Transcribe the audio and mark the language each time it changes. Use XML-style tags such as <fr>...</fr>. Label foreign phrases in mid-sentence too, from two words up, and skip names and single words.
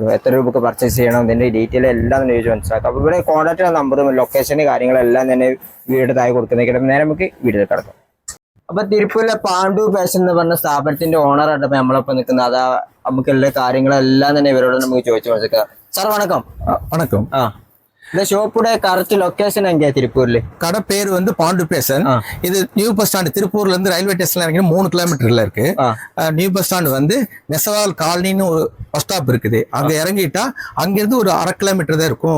<ml>എത്ര രൂപക്ക് പർച്ചേസ് ചെയ്യണം, ഇതിന്റെ ഡീറ്റെയിൽ എല്ലാം തന്നെ ചോദിച്ച് മനസ്സിലാക്കാം. അപ്പോൾ ഇവിടെ കോൺടാക്ട് നമ്പറും ലൊക്കേഷന് കാര്യങ്ങളെല്ലാം തന്നെ വീട് താഴെ കൊടുക്കുന്നേക്കിട്ട് നേരെ നമുക്ക് വീട്ടിൽ കിടക്കാം. അപ്പൊ തിരുപ്പൂരിലെ പാണ്ഡു പാഷൻ എന്ന് പറഞ്ഞ സ്ഥാപനത്തിന്റെ ഓണറായിട്ട് നമ്മളൊപ്പം നിൽക്കുന്നത്. അതാ നമുക്ക് എല്ലാ കാര്യങ്ങളെല്ലാം തന്നെ ഇവരോട് നമുക്ക് ചോദിച്ചു മനസ്സിലാക്കാം. സാർ വണക്കം.</ml> <ta>வணக்கம். இந்த ஷோப்போட</ta> <en>correct location</en> <ta>எங்க திருப்பூர்ல? கடை பேர் வந்து பாண்டு பேசன். இது</ta> <en>new bus stand,</en> <ta>திருப்பூர்ல இருந்து ரயில்வே ஸ்டேஷன்ல இறங்கி 3 கிலோமீட்டர்ல இருக்கு.</ta> <en>new bus stand</en> <ta>வந்து நெசவால் காலனின்னு ஒரு</ta> <en>bus stop</en> <ta>இருக்குது. அங்க இறங்கிட்டா அங்கிருந்து ஒரு 1/2 கிலோமீட்டர் தான் இருக்கும்.</ta>